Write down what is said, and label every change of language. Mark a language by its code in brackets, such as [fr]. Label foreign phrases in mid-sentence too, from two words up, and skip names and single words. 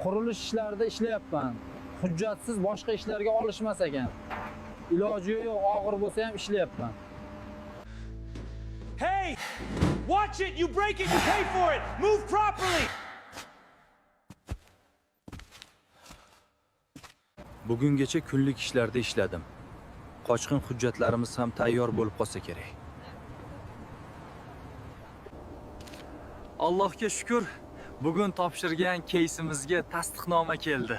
[uz] Qurilish ishlarida ishlayapman. Hujjatsiz boshqa ishlarga olishmas ekan. Iloji yo'q, og'ir bo'lsa ham ishlayapman. [en] Hey! Watch it! You break it, you pay for it! Move properly! [uz] Bugungacha kunlik ishlarda ishladim. Qochqin hujjatlarimiz ham tayyor bo'lib qolsa kerak. Allohga shukr, bugun topshirgan keysimizga tasdiqnoma keldi.